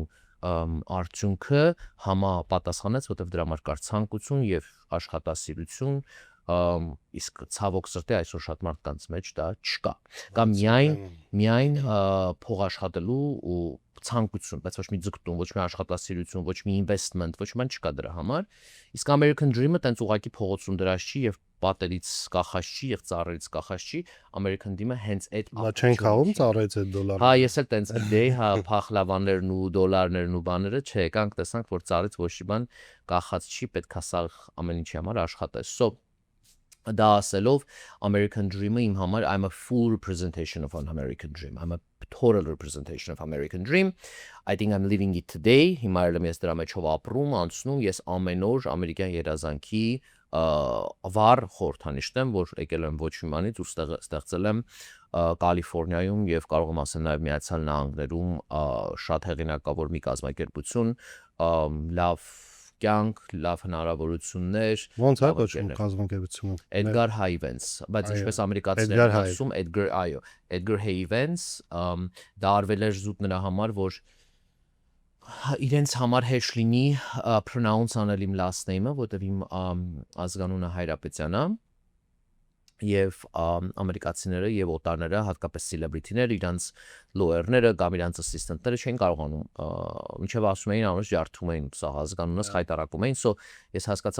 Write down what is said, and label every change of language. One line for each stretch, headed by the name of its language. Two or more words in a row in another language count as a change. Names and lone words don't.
Armenian: արդյունքը համապատասխանեց, որտեղ դրա համար կար ցանկություն եւ աշխատասիրություն, իսկ ցավոք սրտի այսօր շատ մարդկանց մեջ դա չկա։ Կամ միայն փող աշխատելու ու ցանկություն, բայց ոչ մի ձգտում, ոչ մի աշխատասիրություն, ոչ մի investment, ոչ մի բան չկա դրա համար։ Իսկ
English: American Dream-
Armenian: ը տենց ուղղակի փողոցում դրած չի եւ պատերից կախած չի եւ ծառերից կախած չի,
English: American Dream-
Armenian: ը հենց այդ Նա չեն խաղում ծառայից այդ դոլարը։ Հա, ես էլ տենց դեի, հա, փախլավաներն ու դոլարներն ու բաները, չէ, եկանք տեսանք, որ ծառից ոչ մի բան կախած չի, պետքա սա ամեն ինչի համար աշխատես։ So Դա ասելով
English: American Dream-
Armenian: ը իմ համար
English: I'm a full representation of an American dream. I'm a total representation of American dream. I think I'm living it today.
Armenian: Հիմա ես դրա մեջով ապրում, անցնում, ես ամեն օր ամերիկյան երազանքի վառ խորհրդանիշ եմ, որ եկել եմ ոչ իմանից ու ստեղծել եմ Կալիֆոռնիայում եւ կարող եմ ասել նաեւ Միացյալ Նահանգներում շատ հեղինակավոր մի կազմակերպություն, լավ կյանք, լավ հնարավորություններ։ Ոնց է կոչվում կազմակերպությունը։ Edgar Havens, բայց ինչպես ամերիկացիներն ասում, Edgar Havens, դա արվել էր զուտ նրա համար, որ իրենց համար հեշտ լինի pronounce անել իմ
English: last name-
Armenian: ը, որտեղ իմ ազգանունը Հայրապետյանն է, եւ ամերիկացիները եւ օտարները, հատկապես celebrity-ները, իրանց lawyer-ները կամ իրանց assistant-ները չեն կարողանում, ինչեւ ասում էին, անոնց ջարդում էին սա ազգանունս խայտարակում էին, so ես հասկացա,